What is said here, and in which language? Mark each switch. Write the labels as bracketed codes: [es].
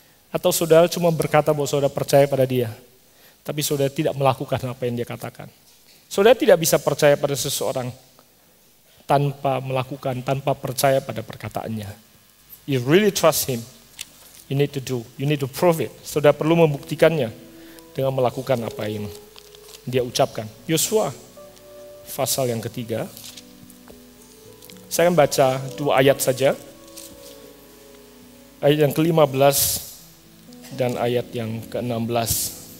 [id] Atau saudara cuma berkata bahwa saudara percaya pada Dia, tapi saudara tidak melakukan apa yang Dia katakan? Saudara tidak bisa percaya pada seseorang tanpa melakukan, tanpa percaya pada perkataannya. [en] You really trust Him, you need to prove it. [id] Saudara perlu membuktikannya dengan melakukan apa yang Dia ucapkan. Yosua pasal yang ketiga. Saya akan baca 2 ayat saja. Ayat yang ke-15 dan ayat yang ke-16.